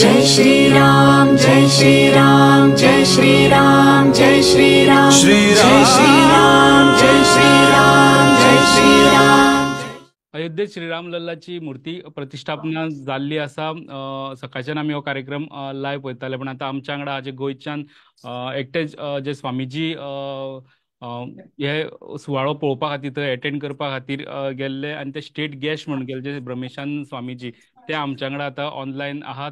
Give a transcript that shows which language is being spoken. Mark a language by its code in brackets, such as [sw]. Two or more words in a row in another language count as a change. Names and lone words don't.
[kok] श्रीराम जय श्रीराम जय श्रीराम जय श्रीराम जय श्रीराम जय श्रीराम जय श्रीराम। अयोध्येत श्रीराम लल्लाची मूर्ती प्रतिष्ठापना जाल्ली आसा। सकाळच्यान आमी हो कार्यक्रम लायव्ह पळयताले, पण आता आमच्या वांगडा जे गोंयच्यान एकटेच जे स्वामीजी हे सुवाळो पळोवपा खातीर थंय एटेंड करपा खातीर गेल्ले आनी ते [en] state guest [kok] म्हणून गेले जे ब्रह्मेशान स्वामीजी ते आमच्या वांगडा आतां ऑनलायन आहा।